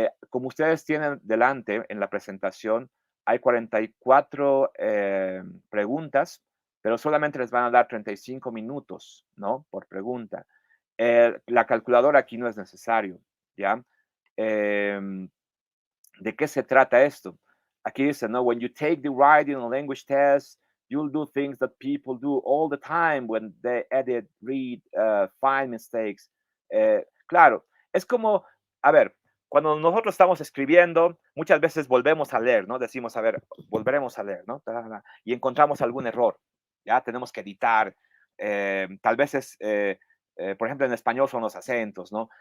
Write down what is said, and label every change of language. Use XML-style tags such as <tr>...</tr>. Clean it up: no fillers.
<es>Como ustedes tienen delante en la presentación, hay 44 preguntas, pero solamente les van a dar 35 minutos, ¿no? Por pregunta. La calculadora aquí no es necesario, ¿ya? Em, ¿De qué se trata esto? Aquí dice, ¿no?</es> <en>When you take the writing and language test, you'll do things that people do all the time when they edit, read, find mistakes.</en> <es>Claro, es como, a ver, cuando nosotros estamos escribiendo, muchas veces volvemos a leer, ¿no? Decimos, a ver, volveremos a leer, ¿no? Y encontramos algún error, ¿ya? Tenemos que editar. Tal vez por ejemplo, en español son los acentos, ¿no?</es>